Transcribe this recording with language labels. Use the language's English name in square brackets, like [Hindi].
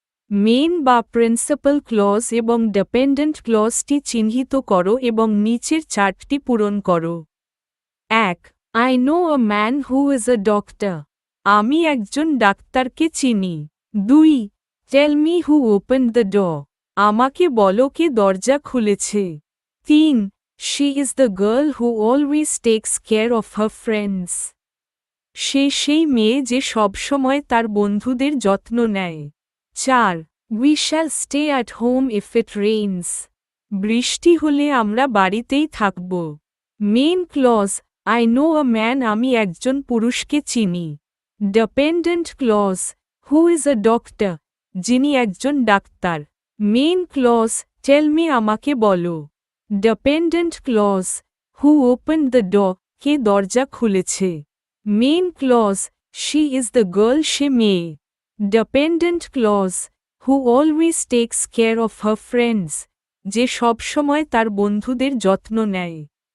[Bangla] Main বা principal clause এবং dependent ক্লজটি চিহ্নিত করো এবং নিচের চার্টটি পূরণ করো। [English] 1 I know a man who is a doctor [Bangla] আমি একজন ডাক্তারকে চিনি। [English] 2 tell me who opened the door [Bangla] আমাকে বলো কে দরজা খুলেছে। [English] 3 She is the girl who always takes care of her friends. [Bangla] সে সেই মেয়ে যে সবসময় তার বন্ধুদের যত্ন নেয়। [English] 4 We shall stay at home if it rains. [Bangla] বৃষ্টি হলে আমরা বাড়িতেই থাকব। [English] main clause I know a man [Bangla] আমি একজন পুরুষকে চিনি। [English] Dependent clause Who is a doctor? [Bangla] যিনি একজন doctor. [English] main clause Tell me [Bangla] আমাকে বলো। [English] dependent clause who opened the door [Bangla] কে দরজা খুলেছে। [English] main clause she is the girl [Bangla] সে মেয়ে। [English] dependent clause who always takes care of her friends [Bangla] যে সবসময় তার বন্ধুদের যত্ন নেয়।